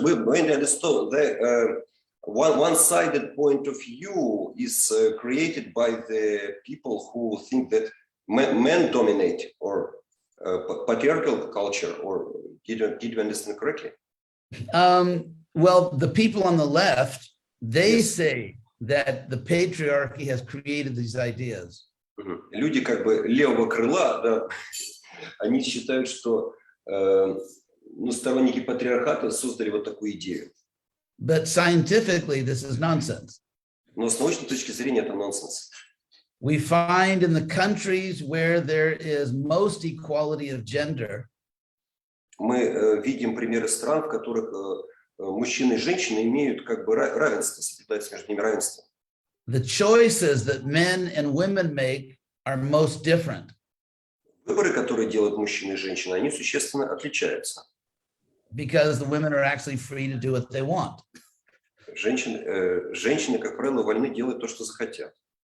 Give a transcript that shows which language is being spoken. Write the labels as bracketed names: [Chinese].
[English] We understood that one-sided point of view is created by the people who think that men dominate or patriarchal culture, or did you understand correctly? Well, the people on the left, they say that the patriarchy has created these ideas. [Russian] Люди как бы левого крыла, да, они считают, что сторонники патриархата создали вот такую идею. [English] But scientifically, this is nonsense. [Russian] Но с научной точки зрения это нонсенс. [English] We find in the countries where there is most equality of gender. [Russian] Мы видим примеры стран, в которых мужчины и женщины имеют как бы равенство, соблюдается между ними равенство. [English] The choices that men and women make are most different. [Russian] Выборы, которые делают мужчины и женщины, они существенно отличаются. [English] Because the women are actually free to do what they want. [Russian] Женщины, как правило, вольны делать то, что захотят.